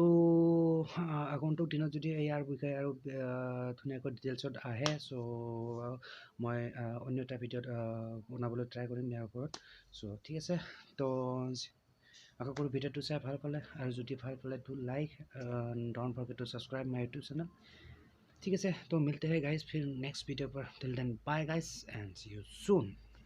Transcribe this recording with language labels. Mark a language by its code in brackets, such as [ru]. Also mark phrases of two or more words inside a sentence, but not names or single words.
[as] আগন্তুক দিনত যদি ইয়াৰ বিষয়ে আৰু ধুনীয়াকৈ ডিটেইলছত আহে চ' মই অন্য এটা ভিডিঅ'ত বনাবলৈ ট্ৰাই কৰিম ইয়াৰ ওপৰত চ' ঠিক আছে তো আশা কৰোঁ ভিডিঅ'টো চাই ভাল পালে আৰু যদি ভাল পালে [en] to like don't forget to subscribe my YouTube channel [hi] ठीक है तो मिलते हैं गाइस फिर नेक्स्ट वीडियो पर [en] till then bye guys and see you soon